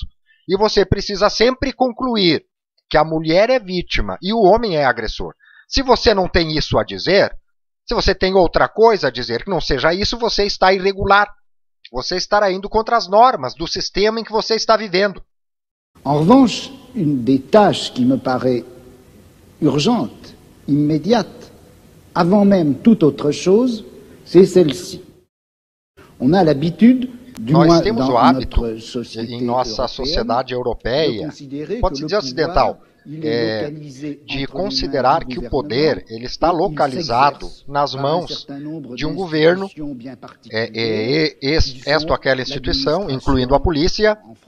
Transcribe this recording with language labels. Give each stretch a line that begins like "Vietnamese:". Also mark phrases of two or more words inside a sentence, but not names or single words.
Portuguese: E você precisa sempre concluir que a mulher é vítima e o homem é agressor. Se você não tem isso a dizer, se você tem outra coisa a dizer que não seja isso, você está irregular. Você estará indo contra as normas do sistema em que você está vivendo.
French: En revanche, une des tâches qui me paraît urgente, immédiate, avant même toute autre chose, c'est celle-ci. On a l'habitude
Portuguese: Nós temos o hábito, em nossa sociedade europeia, pode-se dizer ocidental, de considerar que o poder ele está localizado nas mãos de um governo, esta ou aquela instituição, incluindo a polícia,